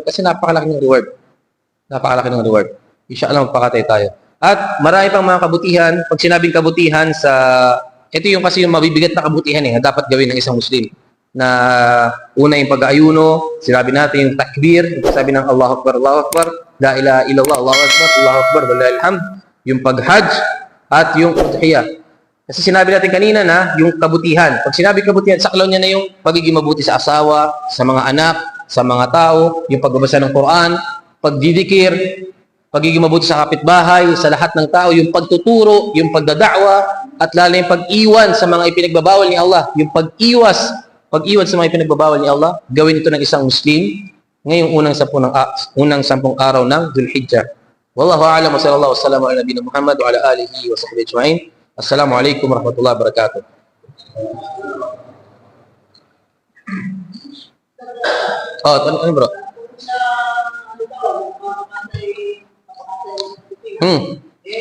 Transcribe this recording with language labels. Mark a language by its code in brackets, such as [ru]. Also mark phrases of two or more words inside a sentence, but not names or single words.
[tl] Kasi napakalaki ng reward. Napakalaki ng reward. Inshallah, magpakatay tayo. At marami pang mga kabutihan. Pag sinabing kabutihan ito yung kasi yung mabibigat na kabutihan na dapat gawin ng isang Muslim. Na una yung pag-aayuno, sinabi natin yung takbir, yung sabi ng [ar] الله أكبر، لا إله إلا الله، الله أكبر، ولله الحمد, [tl] yung pag-hajj, at yung udhiyah. Kasi sinabi natin kanina na yung kabutihan. Pag sinabi kabutihan, saklaw niya na yung pagiging mabuti sa asawa, sa mga anak, sa mga tao, yung pagbabasa ng Quran, pagdidikir, pagiging mabuti sa kapitbahay, sa lahat ng tao, yung pagtuturo, yung pagdadakwa, at lalo yung pag-iwan sa mga ipinagbabawal ni Allah, yung pag-iwas sa mga ipinagbabawal ni Allah, gawin ito ng isang Muslim ngayong unang 10 araw ng Dhul Hijjah. [ar] والله أعلم وصلى الله وسلم على نبينا محمد وعلى آله وصحبه أجمعين. السلام عليكم ورحمة الله وبركاته. [tl] Oh, ano bro? Hmm.